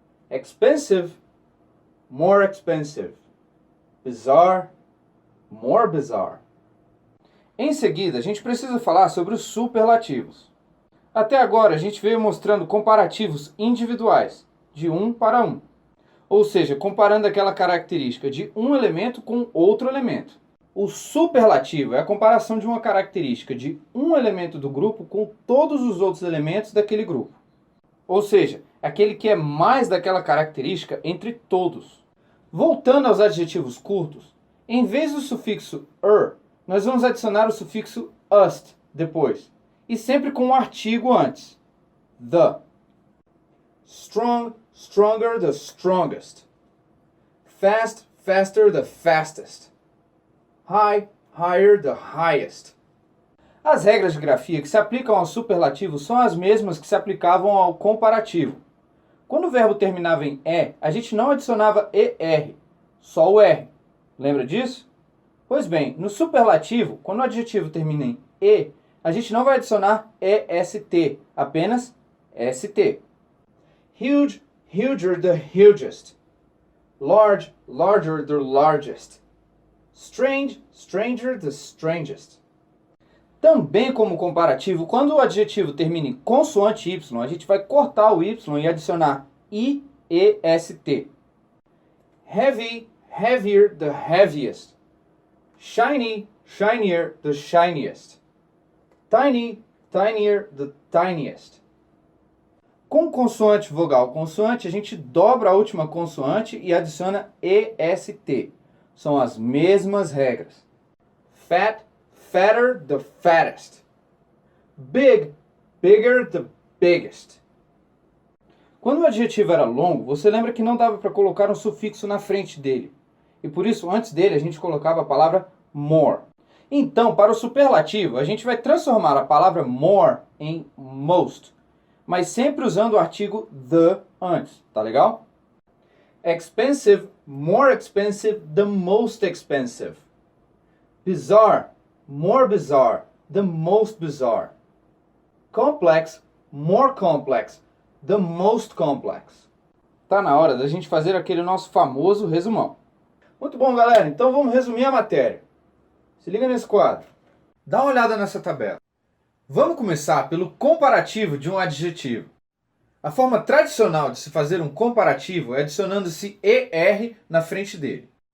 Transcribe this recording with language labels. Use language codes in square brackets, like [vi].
[en] Expensive, more expensive. Bizarre, more bizarre. [pt] Em seguida, a gente precisa falar sobre os superlativos. Até agora, a gente veio mostrando comparativos individuais, de um para um. Ou seja, comparando aquela característica de um elemento com outro elemento. O superlativo é a comparação de uma característica de um elemento do grupo com todos os outros elementos daquele grupo. Ou seja, aquele que é mais daquela característica entre todos. Voltando aos adjetivos curtos, em vez do sufixo er, nós vamos adicionar o sufixo ust depois, e sempre com um artigo antes. [en] The. Strong, stronger, the strongest. Fast, faster, the fastest. High, higher, the highest. [pt] As regras de grafia que se aplicam ao superlativo são as mesmas que se aplicavam ao comparativo. Quando o verbo terminava em E, a gente não adicionava ER, só o R. Lembra disso? Pois bem, no superlativo, quando o adjetivo termina em E, a gente não vai adicionar EST, apenas ST. [en] Huge, huger, the hugest. Large, larger, the largest. Strange, stranger, the strangest. [pt] Também como comparativo, quando o adjetivo termina em consoante Y, a gente vai cortar o Y e adicionar IEST. [en] Heavy, heavier, the heaviest. Shiny, shinier, the shiniest. Tiny, tinier, the tiniest. [pt] Com consoante, vogal, consoante, a gente dobra a última consoante e adiciona EST. São as mesmas regras. [en] Fat, fatter, the fattest. Big, bigger, the biggest. [pt] Quando o adjetivo era longo, você lembra que não dava para colocar um sufixo na frente dele. E por isso, antes dele, a gente colocava a palavra more. Então, para o superlativo, a gente vai transformar a palavra more em most, mas sempre usando o artigo the antes, tá legal? [en] Expensive, more expensive, the most expensive. Bizarre, more bizarre, the most bizarre. Complex, more complex, the most complex. [pt] Tá na hora da gente fazer aquele nosso famoso resumão. Muito bom, galera. Então vamos resumir a matéria. Se liga nesse quadro. Dá uma olhada nessa tabela. Vamos começar pelo comparativo de um adjetivo. A forma tradicional de se fazer um comparativo é adicionando-se ER na frente dele.